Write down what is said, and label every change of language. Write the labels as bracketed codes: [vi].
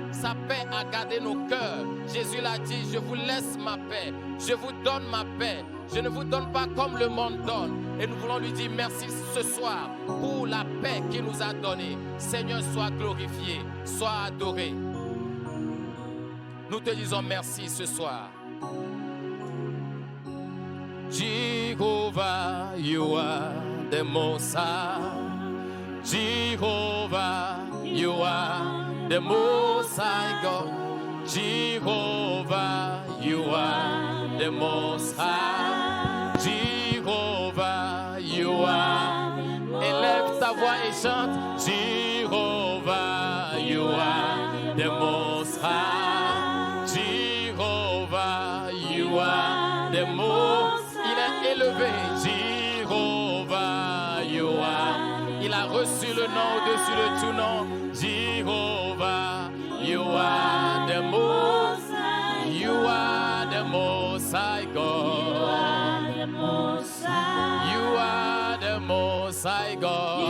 [fr] Sa paix a gardé nos cœurs. Jésus l'a dit, je vous laisse ma paix, je vous donne ma paix. Je ne vous donne pas comme le monde donne. Et nous voulons lui dire merci ce soir pour la paix qu'il nous a donnée. Seigneur, sois glorifié, sois adoré. Nous te disons merci ce soir. [en] Jehovah, you are the Most High. Jehovah, you are the Most High God. Jehovah, you are the Most High. Jehovah, you are. [fr] Élève ta voix et chante. [en] Jehovah, you are the Most High. Jehovah, you are the Most. [fr] Il est élevé. [en] Jehovah, you are. [fr] Il a reçu le nom au-dessus de tout nom. [en] Jehovah, you are the Most High. You are the Most High God. You are the Most High. You are the Most High God.